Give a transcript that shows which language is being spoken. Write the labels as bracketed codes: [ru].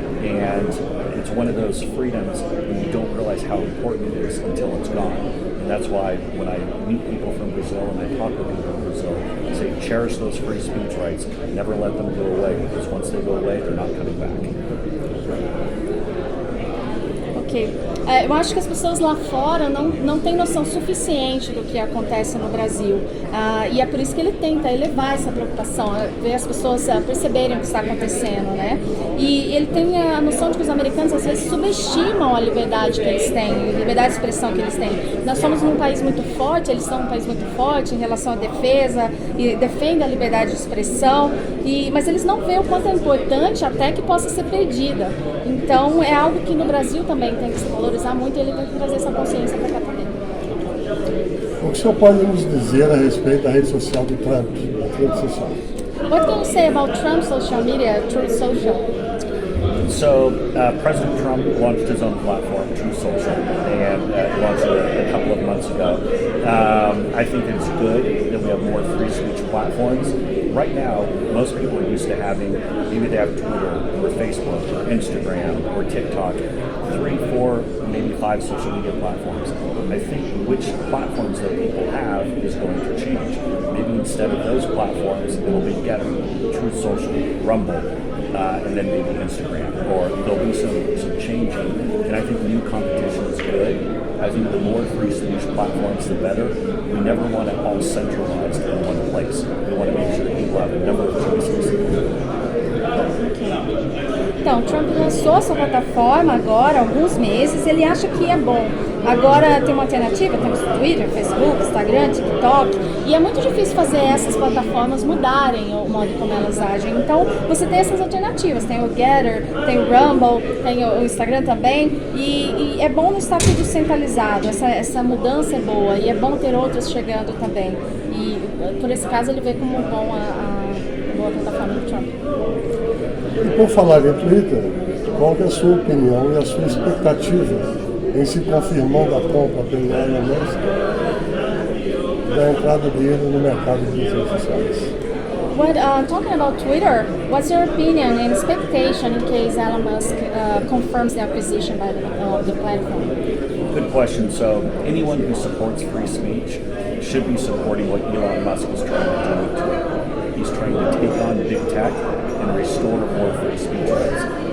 [en] And it's one of those freedoms and you don't realize how important it is until it's gone. And that's why when I meet people from Brazil and I talk to people in Brazil, I say cherish those free speech rights, never let them go away, because once they go away, they're not coming back. [pt] Ok. Eu acho que as pessoas lá fora não têm noção suficiente do que acontece no Brasil. E é por isso que ele tenta elevar essa preocupação, ver as pessoas perceberem o que está acontecendo, né? E ele tem a noção de que os americanos às vezes subestimam a liberdade que eles têm, a liberdade de expressão que eles têm. Nós somos um país muito forte, eles são um país muito forte em relação à defesa, e defendem a liberdade de expressão, mas eles não veem o quanto é importante até que possa ser perdida. Então é algo que no Brasil também tem que se valorizar muito e ele tem que trazer essa consciência para cá também. O que o senhor pode nos dizer a respeito da rede social do Trump, da rede social? [en] What can you say about Trump's social media, Truth Social? So President Trump launched his own platform, Truth Social, and launched it a couple of months ago. I think it's good that we have more free speech platforms. Right now, most people are used to having, maybe they have Twitter or Facebook or Instagram or TikTok, 3, 4, maybe 5 social media platforms. I think which platforms that people have is going to change. Maybe instead of those platforms, it'll be Getter, Truth Social, Rumble, and then maybe Instagram, or there'll be some changing. And I think new competition is good. I think the more free speech platforms, the better. We never want it all centralized in one place. We want to make sure that people have a number of choices. [pt] Então, Trump lançou sua plataforma agora há alguns meses, ele acha que é bom. Agora tem uma alternativa, temos Twitter, Facebook, Instagram, TikTok, e é muito difícil fazer essas plataformas mudarem o modo como elas agem. Então, você tem essas alternativas, tem o Getter, tem o Rumble, tem o Instagram também, e é bom não estar tudo centralizado, essa mudança é boa, e é bom ter outras chegando também. E, por esse caso, ele vê como bom a boa plataforma do Trump. E por falar em Twitter, qual que é a sua opinião e a sua expectativa em se confirmando a compra pelo Elon Musk da entrada dele no mercado de redes sociais? [en] Talking about Twitter, what's your opinion and expectation in case Elon Musk confirms the acquisition by the platform? Good question. So anyone who supports free speech should be supporting what Elon Musk is trying to do with Twitter. He's trying to take on big tech and restore more free speech rights.